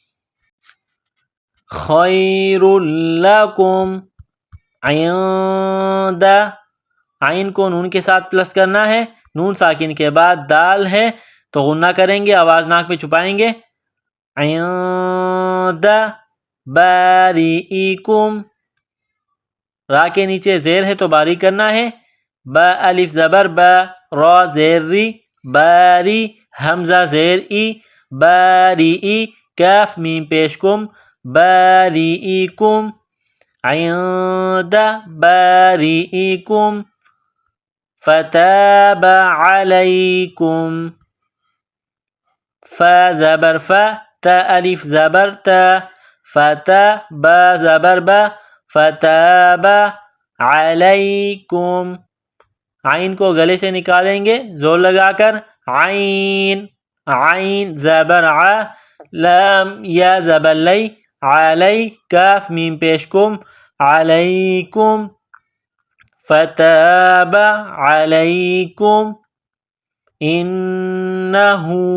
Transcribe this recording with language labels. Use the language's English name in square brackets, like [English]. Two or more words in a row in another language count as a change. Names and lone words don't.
[Arabic] خیر لکم، [Urdu] عند، عین کو نون کے ساتھ پلس کرنا ہے، نون ساکن کے بعد دال ہے تو غنہ کریں گے، آواز ناک میں چھپائیں گے، [Arabic] عند باریئکم، [Urdu] را کے نیچے زیر ہے تو باریک کرنا ہے، با الف زبر با، را زیر ری، باری، حمزہ زیر ای، باریئی، کاف میم پیش کم، باریئکم، [Arabic] عند باریئکم، فتاب علیکم، [Urdu] فا زبر فا، تا الف زبر تا، فتا، با زبر با، فتاب علیکم، عین کو گلے سے نکالیں گے زور لگا کر، عین، عین زبر ع، لام یا زبر لی، علی، کاف میم پیش کم، علیکم، [Arabic] فتاب علیکم، [Urdu] انہو،